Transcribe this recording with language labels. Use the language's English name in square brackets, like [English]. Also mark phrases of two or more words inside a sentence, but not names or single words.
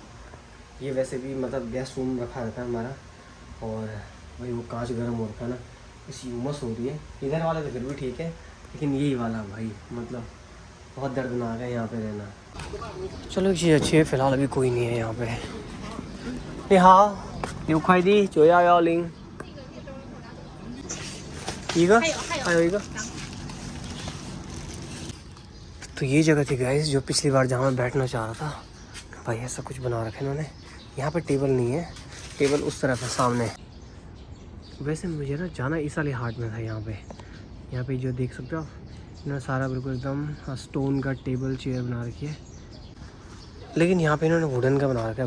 [Hindi] ये वैसे भी मतलब [English] gas room [Hindi] रखा रहता है हमारा, और भाई वो कांच गर्म हो रखा है ना, इसी उमस हो रही है। इधर वाला तो फिर भी ठीक है, लेकिन यही वाला भाई मतलब बहुत दर्दनाक है यहाँ पे रहना। चलो एक चीज़ अच्छी है, फ़िलहाल अभी कोई नहीं है यहाँ पे। [Chinese] हाँ 有快递9110一个还有一个। [Hindi] तो ये जगह थी गाइस जो पिछली बार जहाँ मैं बैठना चाह रहा था। भाई ऐसा कुछ बना रखा है इन्होंने। यहाँ पे टेबल नहीं है, टेबल उस तरफ है सामने। वैसे मुझे ना जाना इस वाले हाट में था। यहाँ पे जो देख सकते हो इन्होंने सारा बिल्कुल एकदम स्टोन का [English] table chair [Hindi] बना रखी है, लेकिन यहाँ पे इन्होंने वुडन का बना रखा है।